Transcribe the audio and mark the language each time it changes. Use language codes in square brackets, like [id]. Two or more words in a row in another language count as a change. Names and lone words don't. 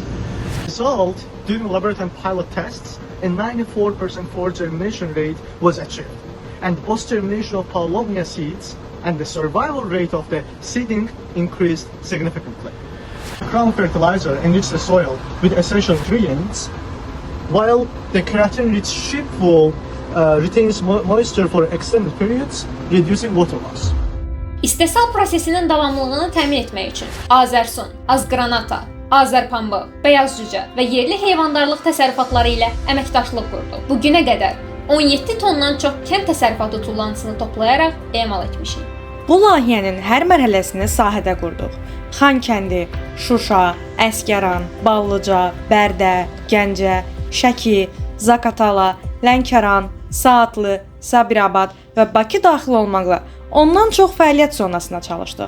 [en] Result, during laboratory pilot tests, a 94% forward germination rate was achieved, and post-germination of Pavlovnia seeds and the survival rate of the seeding increased significantly. Crown fertilizer enriches the soil with essential nutrients, while the keratin-rich sheep wool retains moisture for extended periods, reducing water loss. [az] İstehsal prosesinin davamlılığını təmin etmək üçün Azərsun, Azgranata, Azərpambıq, Bəyaz Cücə və yerli heyvandarlıq təsərrüfatları ilə əməkdaşlıq qurdu. Bu günə qədər 17 tondan çox kənd təsərrüfatı tullantısını toplayaraq emal etmişik. Bu layihənin hər mərhələsini sahədə qurduq. Xankəndi, Şuşa, Əsgəran, Ballıca, Bərdə, Gəncə, Şəki, Zaqatala, Lənkəran, Saatlı, Sabirabad və Bakı daxil olmaqla ondan çox fəaliyyət zonasına çalışdıq.